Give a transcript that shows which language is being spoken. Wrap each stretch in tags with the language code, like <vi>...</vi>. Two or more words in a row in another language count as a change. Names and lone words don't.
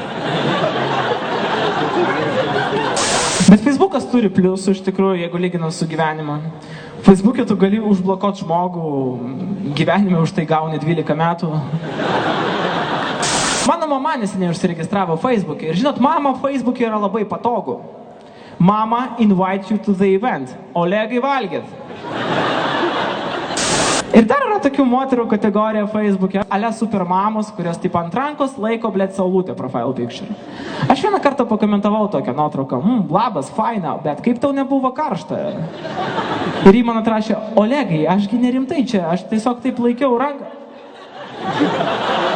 <lt>Bet Facebookas turi pliusų, iš tikrųjų, jeigu lyginant su gyvenimu. Facebook'e tu gali užblokuoti žmogų, gyvenime už tai gauni 12 metų. Mano mama neseniai užsiregistravo Facebook'e. Ir žinot, mama Facebook'e yra labai patogu.</lt> <en>Mama invite you to the event.</en> <lt>Olegai valgyt. Ir dar yra tokių moterų kategorija Facebook'e. Ale supermamos, kurios taip ant rankos laiko, blėt, saulutę</lt> <en>profile picture.</en> <lt>Aš vieną kartą pakomentavau tokią nuotrauką. Labas, faina, bet kaip tau nebuvo karšta? Ir jį man atrašė, Olegai, ašgi nerimtai čia, aš tiesiog taip laikiau ranką.</lt>